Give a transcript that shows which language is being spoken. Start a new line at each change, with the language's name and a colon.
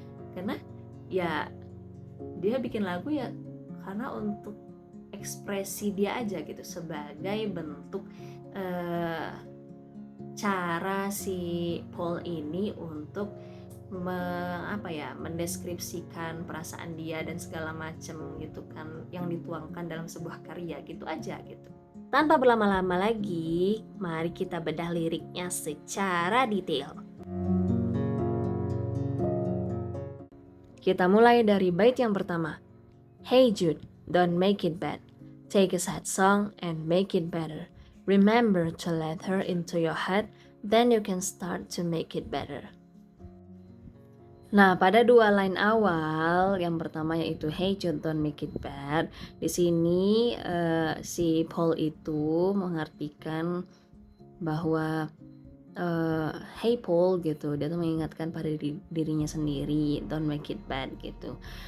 Indonesian: Karena ya dia bikin lagu ya karena untuk ekspresi dia aja gitu, sebagai bentuk cara si Paul ini untuk mendeskripsikan perasaan dia dan segala macam gitu kan, yang dituangkan dalam sebuah karya gitu aja gitu. Tanpa berlama-lama lagi, mari kita bedah liriknya secara detail. Kita mulai dari bait yang pertama.
English: Hey Jude, don't make it bad. Take a sad song and make it better. Remember to let her into your head, then you can start to make it better.
Indonesian: Nah, pada dua line awal, yang pertama yaitu
English: Hey Jude, don't make it bad.
Indonesian: Di sini si Paul itu mengartikan bahwa Hey Paul gitu, dia tuh mengingatkan pada dirinya sendiri,
English: don't make it bad
Indonesian: gitu.